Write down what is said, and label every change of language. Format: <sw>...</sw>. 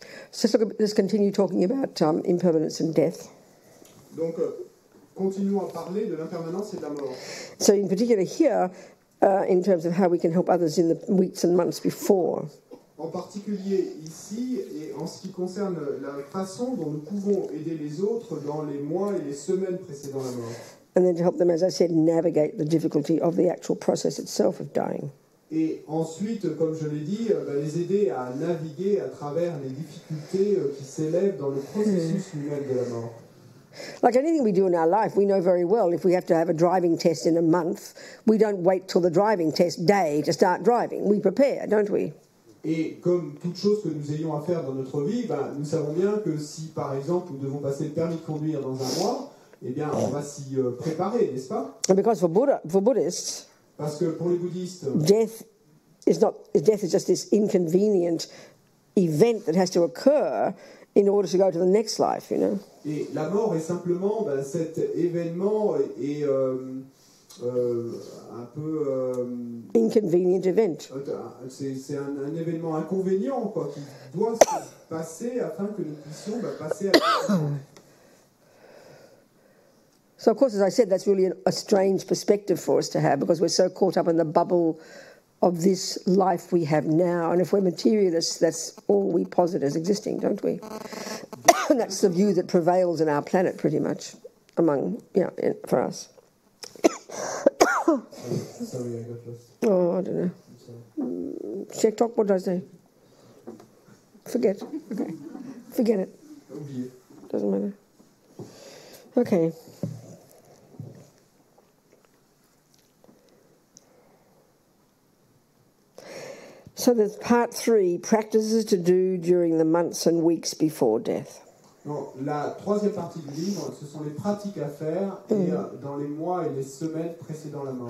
<en>So let's continue talking about impermanence and death.</en> <fr>Donc, continuons à parler de l'impermanence et de la mort.</fr> <en>So in particular here, in terms of how we can help others in the weeks and months before.</en> <fr>En particulier ici, et en ce qui concerne la façon dont nous pouvons aider les autres dans les mois et les semaines précédant la mort.</fr> <en>And then to help them, as I said, navigate the difficulty of the actual process itself of dying.</en> <fr>Et ensuite, comme je l'ai dit, les aider à naviguer à travers les difficultés qui s'élèvent dans le processus lui-même de la mort.</fr> <en>Like anything we do in our life, we know very well if we have to have a driving test in a month, we don't wait till the driving test day to start driving. We prepare, don't we?</en> <fr>Et comme toute chose que nous ayons à faire dans notre vie, nous savons bien que si, par exemple, nous devons passer le permis de conduire dans un mois, eh bien, on va s'y préparer, n'est-ce pas?</fr> <en>And because for Buddhists,</en> <fr>parce que pour les bouddhistes,</fr> <en>death is just this inconvenient event that has to occur in order to go to the next life, you know.</en> <fr>Et la mort est simplement cet événement et un peu</fr> <en>inconvenient event.</en> <fr>C'est un événement inconvénient quoi, qui doit se passer afin que nous puissions passer à la</fr> <en>So of course, as I said, that's really a strange perspective for us to have because we're so caught up in the bubble of this life we have now. And if we're materialists, that's all we posit as existing, don't we? And that's the view that prevails in our planet pretty much for us. Sorry, I got lost. Oh, I don't know. Check talk, what did I say? Forget. Okay. Forget it.</en> <fr>Oublié.</fr> <en>Doesn't matter. Okay. So there's part 3, practices to do during the months and weeks before death.</en> <fr>Donc, la troisième partie du livre, ce sont les pratiques à faire dans les mois et les semaines précédant la mort.</fr>